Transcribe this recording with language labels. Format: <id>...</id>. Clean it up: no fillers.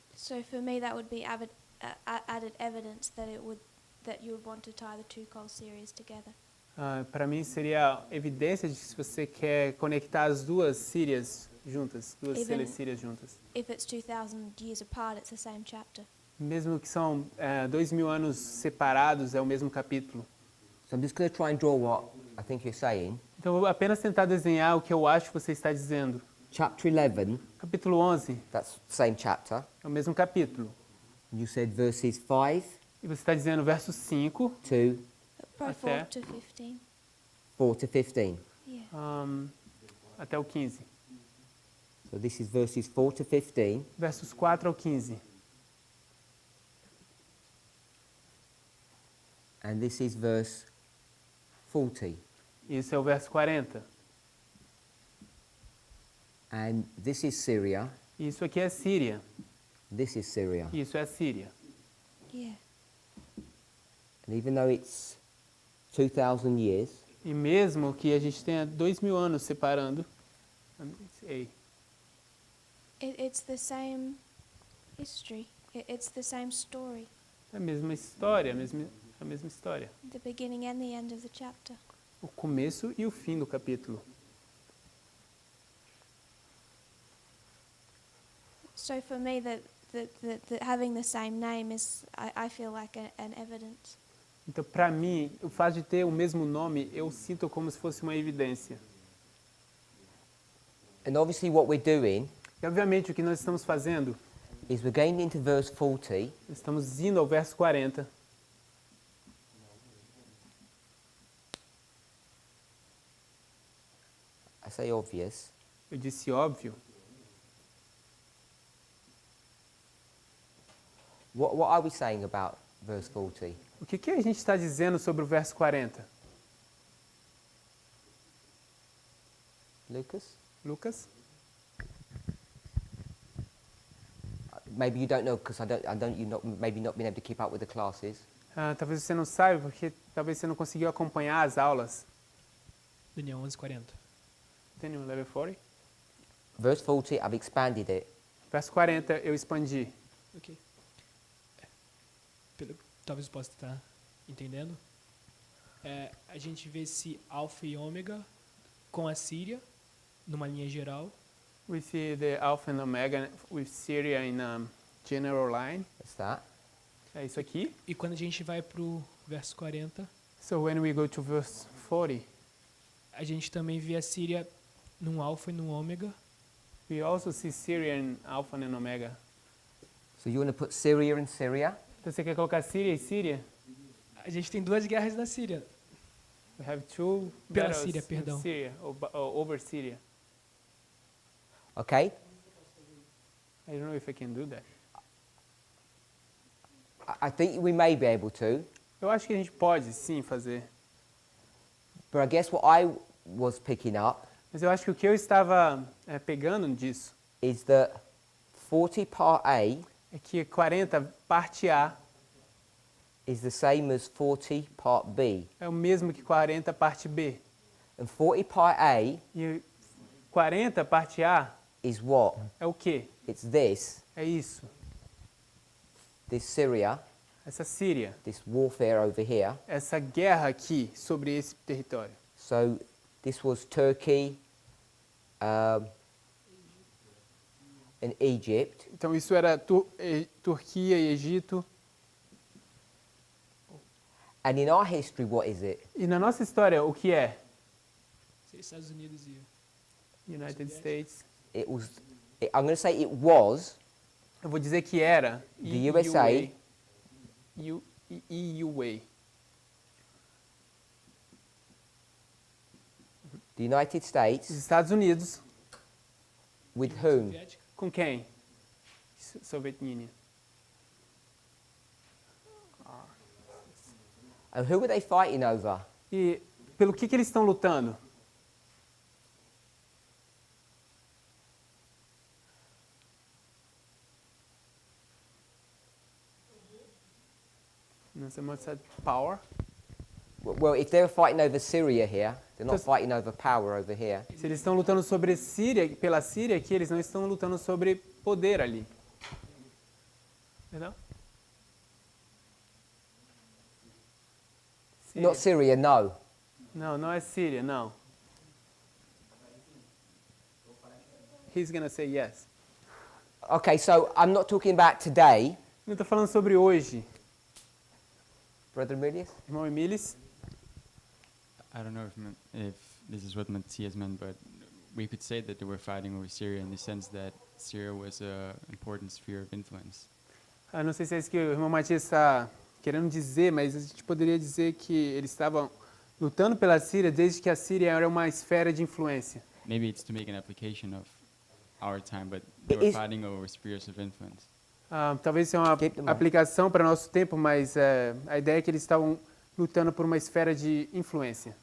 <en>So for me that would be added evidence that you would want to tie the two Col Syrias together.</en> <pt>Para mim, seria evidência de que se você quer conectar as duas Sírias juntas, duas</pt> <en>Even-</en> <pt>Celecírias juntas.</pt> <en>If it's 2,000 years apart, it's the same chapter.</en> <pt>Mesmo que são 2.000 anos separados, é o mesmo capítulo.</pt> <en>So I'm just going to try and draw what I think you're saying.</en> <pt>Então, eu vou apenas tentar desenhar o que eu acho que você está dizendo.</pt> <en>Chapter 11,</en> <pt>Capítulo 11</pt> <en>that's the same chapter.</en> <pt>é o mesmo capítulo.</pt> <en>You said verses 5</en> <pt>E você está dizendo verso 5</pt> <en>to Probably Okay. 4 to 15. 4 to 15. Yeah.</en> <pt>até o 15.</pt> <en>So this is verses 4 to 15.</en> <pt>Versos 4 ao 15.</pt> <en>And this is verse 40.</en> <pt>Isso é o verso 40.</pt> <en>And this is Syria.</en> <pt>Isso aqui é Síria.</pt> <en>This is Syria.</en> <pt>Isso é a Síria.</pt> <en>Yeah. And even though it's 2,000 years,</en> <pt>E mesmo que a gente tenha 2.000 anos separando,</pt> <en>It's the same history. It's the same story.</en> <pt>é a mesma história, a mesma história.</pt> <en>The beginning and the end of the chapter.</en> <pt>O começo e o fim do capítulo.</pt> <en>So for me, that having the same name is, I feel like an evidence.</en> <pt>Então, para mim, o fato de ter o mesmo nome, eu sinto como se fosse uma evidência.</pt> <en>and obviously what we're doing</en> <pt>E, obviamente, o que nós estamos fazendo,</pt> <en>is we're going into verse 40,</en> <pt>estamos indo ao verso 40.</pt> <en>I say obvious,</en> <pt>Eu disse óbvio.</pt> <en>what are we saying about verse 40?</en> <pt>O que a gente está dizendo sobre o verso 40?</pt> <en>Lucas?</en> <pt>Lucas?</pt> <en>Maybe you don't know because maybe not been able to keep up with the classes.</en> <pt>Talvez você não saiba, porque talvez você não conseguiu acompanhar as aulas.</pt> <en>Daniel 11:40. Panium level 40. Verse 40, I've expanded it.</en> <pt>Verso 40, eu expandi. Ok. Talvez eu possa estar entendendo. A gente vê esse alfa e ômega com a Síria, numa linha geral.</pt> <en>We see the Alpha and Omega with Syria in a general line. That's that.</en> <pt>É isso aqui. E quando a gente vai para o verso 40,</pt> <en>So when we go to verse 40,</en> <pt>a gente também vê a Síria num alfa e num ômega.</pt> <en>we also see Syria in Alpha and Omega. So you want to put Syria in Syria?</en> <pt>Então você quer colocar Síria e Síria? A gente tem duas guerras na Síria.</pt> <en>We have two</en> <pt>Pela</pt> <en>battles</en> <pt>Síria,</pt> <en>in</en> <pt>perdão.</pt> <en>Syria, over Syria. Okay? I don't know if I can do that. I think we may be able to,</en> <pt>Eu acho que a gente pode sim fazer.</pt> <en>but I guess what I was picking up</en> <pt>Mas eu acho que o que eu estava pegando disso</pt> <en>is that 40 part A</en> <pt>é que 40 parte A</pt> <en>is the same as 40 part B.</en> <pt>é o mesmo que 40 parte B.</pt> <en>And 40 part A</en> <pt>E 40 parte A</pt> <en>is what?</en> <pt>é o quê?</pt> <en>It's this</en> <pt>É</pt> <en>Syria,</en> <pt>essa Síria,</pt> <en>this warfare over here.</en> <pt>essa guerra aqui sobre esse território.</pt> <en>So this was Turkey and Egypt.</en> <pt>Então isso era Turquia e Egito.</pt> <en>And in our history, what is it?</en> <pt>E na nossa história, o que é? Seria Estados Unidos e</pt> <en>United States. I'm going to say it was</en> <pt>Eu vou dizer que era</pt> <en>The USA.</en> <pt>EUA.</pt> <en>the United</en> <pt>Os</pt> <en>States</en> <pt>Estados Unidos.</pt> <en>with whom?</en> <pt>Soviética. Com quem? Soviet Union.</pt> <en>And who were they fighting over?</en> <pt>E pelo que eles estão lutando? Não sei mais power.</pt> <en>Well, if they were fighting over Syria here, they're not Because- fighting over power over here.</en> <pt>Se eles estão lutando sobre Síria, pela Síria aqui, eles não estão lutando sobre poder ali. Entendeu? Síria.</pt> <en>Not Syria, no.</en> <pt>Não, não é Síria, não.</pt> <en>He's gonna say yes. Okay, so I'm not talking about today,</en> <pt>Eu estou falando sobre hoje.</pt> <en>Brother Emilius.</en> <pt>Irmão Emilis,</pt> <en>I don't know if this is what Matthias meant, but we could say that they were fighting over Syria in the sense that Syria was an important sphere of influence.</en> <pt>eu não sei se é isso que o irmão Matias está querendo dizer, mas a gente poderia dizer que eles estavam lutando pela Síria desde que a Síria era uma esfera de influência.</pt> <en>Maybe it's to make an application of our time, but they were is- fighting over spheres of influence.</en> <pt>Talvez seja uma</pt> <en>Keep them on.</en> <pt>aplicação para nosso tempo, mas a ideia é que eles estavam lutando por uma esfera de influência.</pt>